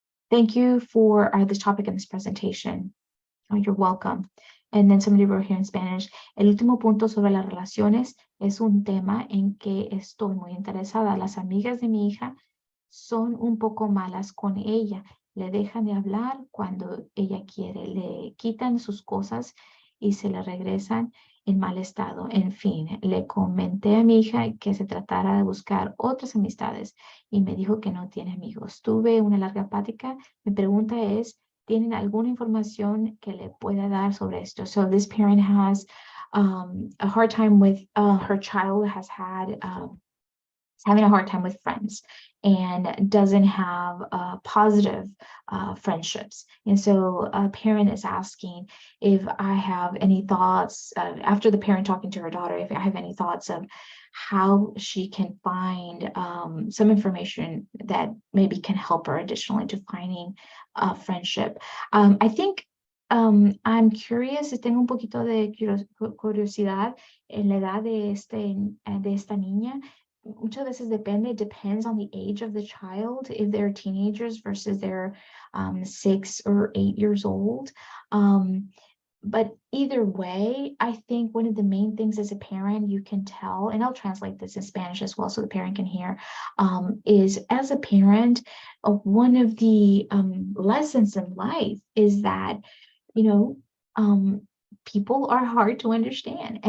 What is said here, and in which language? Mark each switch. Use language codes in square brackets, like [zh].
[en] Thank you for this topic in this presentation. Oh, you're welcome. And then somebody wrote here in Spanish, [es] el último punto sobre las relaciones es un tema en que estoy muy interesada. Las amigas de mi hija son un poco malas con ella. Le dejan de hablar cuando ella quiere, le quitan sus cosas y se le regresan en mal estado. En fin, le comenté a mi hija que se tratara de buscar otras amistades y me dijo que no tiene amigos. Tuve una larga plática. Mi pregunta es, ¿tienen alguna información que le pueda dar sobre esto? [en] So this parent has a hard time with her child has had having a hard time with friends and doesn't have positive friendships. And so a parent is asking if I have any thoughts, after the parent talking to her daughter, if I have any thoughts of how she can find some information that maybe can help her additionally to finding a friendship. I think I'm curious, [es] tengo un poquito de curiosidad en la edad de esta niña. Muchas veces depende, [en] it depends on the age of the child, if they're teenagers versus they're 6 or 8 years old. But either way, I think one of the main things as a parent you can tell, and I'll translate this in Spanish as well so the parent can hear, is as a parent, one of the lessons in life is that, people are hard to understand.